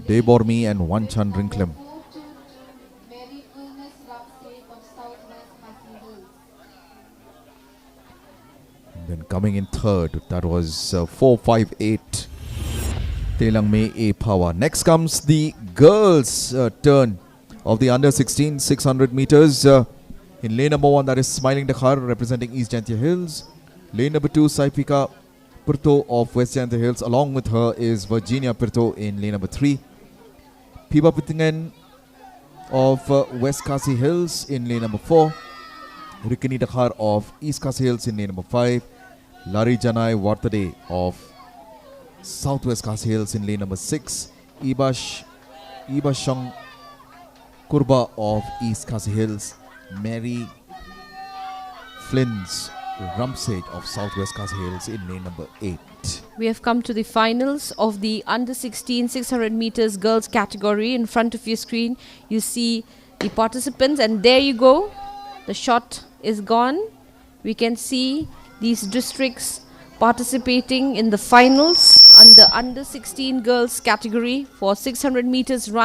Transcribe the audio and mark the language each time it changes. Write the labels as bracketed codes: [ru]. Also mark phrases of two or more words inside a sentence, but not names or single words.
[en] Dei Bormi and Wanchan Rinklem. And then coming in third, that was 4-5-8. Telang Me E Power. Next comes the girls' turn of the under 16 600 meters. In lane number 1, that is Smiling Dakhar representing East Jaintia Hills. Lane number 2, Saifika Purto of West Jaintia Hills. Along with her is Virginia Purto in lane number 3. Piba Pitingen of West Khasi Hills in lane number 4. Rikini Dakhar of East Khasi Hills in lane number 5. Lari Janai Wartade of Southwest Khasi Hills in lane number 6. Ibashang Kurba of East Khasi Hills. Mary Flynn's Rumsage of Southwest Khasi Hills in lane number 8. We have come to the finals of the under 16 600 meters girls category. In front of your screen, you see the participants, and there you go. The shot is gone. We can see these districts participating in the finals under 16 girls category for 600 meters run.